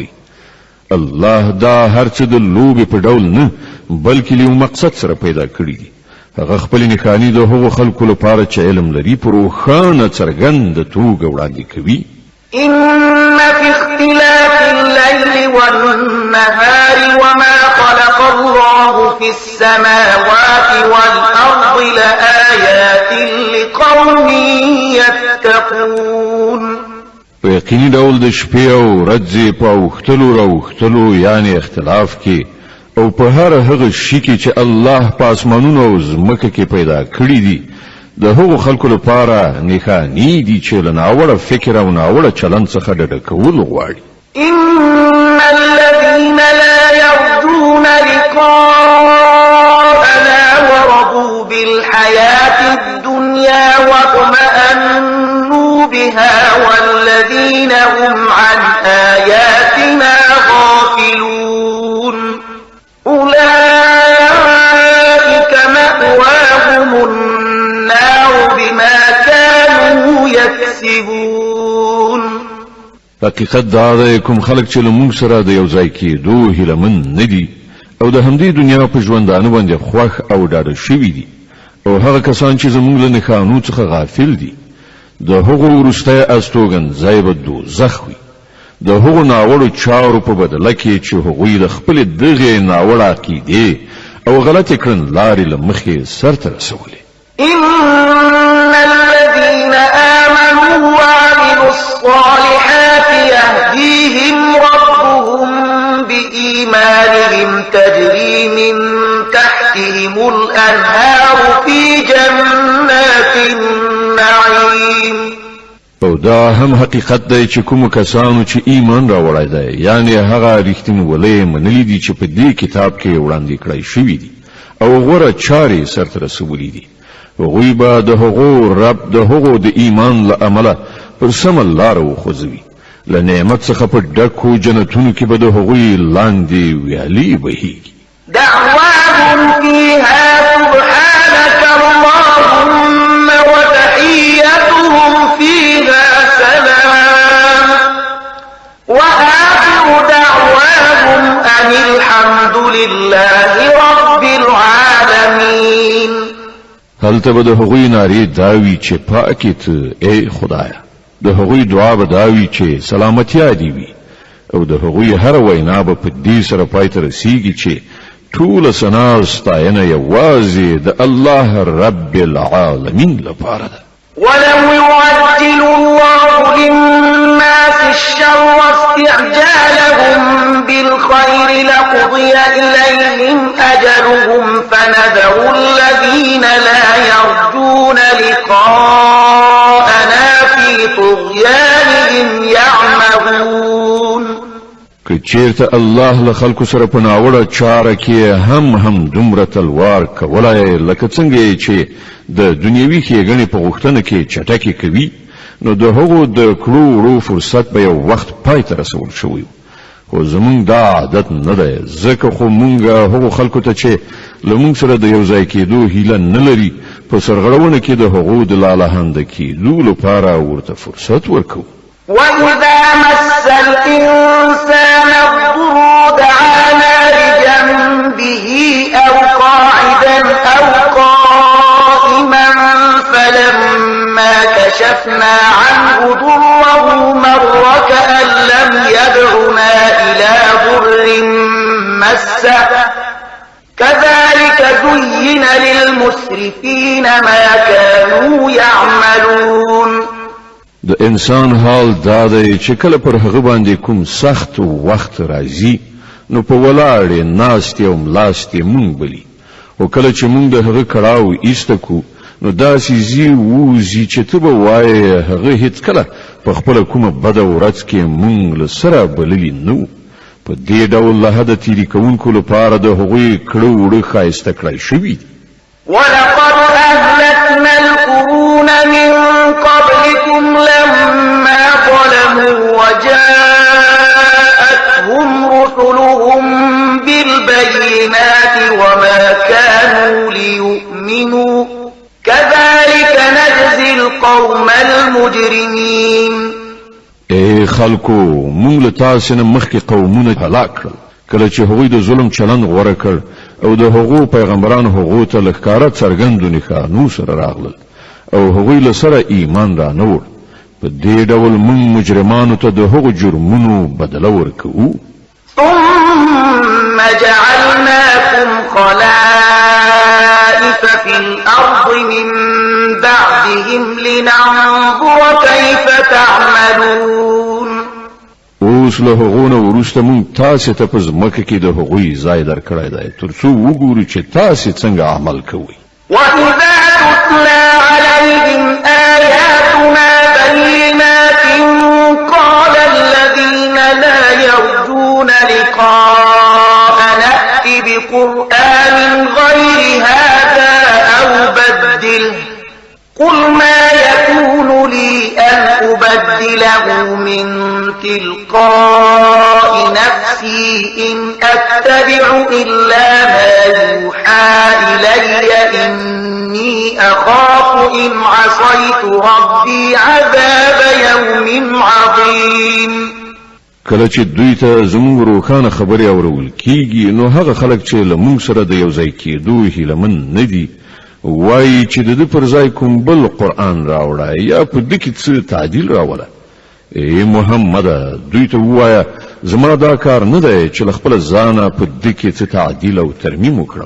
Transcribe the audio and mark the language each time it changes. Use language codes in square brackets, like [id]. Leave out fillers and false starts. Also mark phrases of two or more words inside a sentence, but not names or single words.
[ps] الله دا هر څه د لوبې په ډول نه بلکې له مقصد سره پیدا کړی دي. هغه خپل نښانې د هغو خلکو لپاره چې علم لري په روښانه څرګنده توګه وړاندې کوي. [ar] إن في اختلاف الليل والنهار وما خلق الله في السماوات والأرض لآيات لقوم يتقون. [ps] په یقیني ډول د شپې او ورځې په اوښتلو راوښتلو یعنی اختلاف کې او په هر هغه شي کې چې الله په اسمانونو او ځمکه کې پیدا کړی دي د هغو خلکو لپاره نښانې دي چې له ناوړه فکر او ناوړه چلند څخه ډډه کول غواړي. [ar] إن الذين لا يرجون لقاءنا ورضوا بالحياة الدنيا واطمأنوا بها والذين هم عن آياتنا غافلون أولئك مأواهم النار بما كانوا يكسبون. [ps] حقیقت دا ده کوم خلک چې لمونږ سره د یو ځای کېدو هیلمن نه دي او د همدې دنیا په ژوندانه باندې خوښ او ډاډه شوي دي او هغه کسان چې زموږ له نښانو څخه غافل دي د هغو وروستی استوګنځای به دوزخ وي د هغو ناوړو چارو په بدله کې چې هغوی د خپلې دغې ناوړه عقیدې او غلطې کړنلارې له مخې سرته رسولې. [ar] إن الذين آمنوا وعملوا الصالحات يهديهم ربهم بإيمانهم تجري من تحتهم الأنهار في جنات النعيم. [ps] او دا هم حقیقت دی چې کوم کسانو چې ایمان راوړی دی یعنی هغه رښتینولۍ منلي دي چې په دې کتاب کې وړاندې کړی شوي دي او غوره چارې سرته رسولي دي هغوی به د هغو رب د هغو د ایمان له امله پر سمه لاره وخوځوي له نعمت څخه په ډکو جنتونو کې به د هغوی لاندې ویالې بهیږي. [ar] دعواهم فيها سبحانك اللهم وتحيتهم فيها سلام وآخر دعواهم أن الحمد لله رب العالمين. [ps] هلته به د هغوی نارې داوي چې پاکې ته ای خدایه د هغوی دعا به داوي چې سلامتیا دې وي او د هغوی هر وینا به په دې سره پای ته رسیږي چې ټول ثنا او ستاینه یوازې د الله [ar] رب العالمین [ps] لپاره ده. [ar] ولو يعجل الله للناس الشر استعجالهم بالخير لقضي إليهم أجلهم فنذر الذين لا يرجون لقاءنا في طغيانهم يعمهون. [ps] که چیرته الله له خلکو سره په ناوړه چاره کې هم دومره تلوار کولای لکه څنګه چې د دنیوي ښېګڼې په غوښتنه کې چټکې کوي نو د هغو د کړو وړو فرصت به یو وخت پای ته رسول شوی خو زمونږ دا عادت نه دی ځکه خو مونږ هغو خلکو ته چې له مونږ سره د یو ځای کېدو هیله نه لري په سرغړونه کې د هغو د لالهانده کېدو لپاره ورته فرصت ورکوو. [ar] وإذا مس الإنسان الضر دعانا لجنبه أو قاعدا أو قائما فلما كشفنا عنه ضره مر كأن لم يدعنا إلى ضر مسه كذلك زين للمسرفين ما كانوا يعملون. [ps] د انسان حال دا دی چې کله پر هغه باندې کوم سخت وخت راځي نو په ولاړې ناستې او ملاستې مونږ بلی، او کله چې مونږ د هغه کړاو ایسته کو نو داسې زی ووزي چې ته به وایې هغه هیڅ کله په خپله کومه بده ورځ کې مونږ له سره بللي نه وو. په دې ډول له حده تیري کوونکو لپاره د هغوی کړه وړه ښایسته کړی شوي دي. [ar] ولقد أهلكنا القرون من قبلكم لما ظلموا وجاءتهم رسلهم بالبينات وما كانوا ليؤمنوا كذلك نجزي القوم المجرمين. [ps] اے خلکو مونږ له تاسو نه مخکې قومونه هلاک کړل کله چې هغوی د ظلم چلند غوره کړ او د هغو پیغمبرانو هغو ته له ښکاره څرګندو نښانو سره راغلل او هغوی له سره ایمان را نه وړ. په دې ډول مونږ مجرمانو ته د هغو جرمونو بدله ورکوو. [ar] ثم جعلناكم خلائف في الأرض من بعدهم لننظر كيف تعملون. [ps] اوس له هغو نه وروسته مونږ تاسې ته په ځمکه کې د هغوی ځای درکړی دی تر څو وګورو چې تاسې څنګه عمل کوئ. [ar] وإذا تتلى عليهم آياتنا بينات قال الذين لا يرجون لقاء نأت بقرآن غير هذا أو بدله قل ما يكون لي أن أبدله من تلقاء نفسي إن أتبع إلا ما يوحى إلي إني أخاف إن عصيت ربي عذاب يوم عظيم. [ps] کله چې دوی ته زموږ روښانه خبرې اورول کیږي نو هغه خلک چې له موږ سره د یو ځای کېدو هیلهمن نه دي وایي چې د ده پر ځای کوم بل قرآن راوړه یا په ده کې څه تعدیل راوله. ای محمده دوی ته ووایه زما دا کار نه دی چې له خپله ځانه په ده کې څه تعدیل او ترمیم وکړم.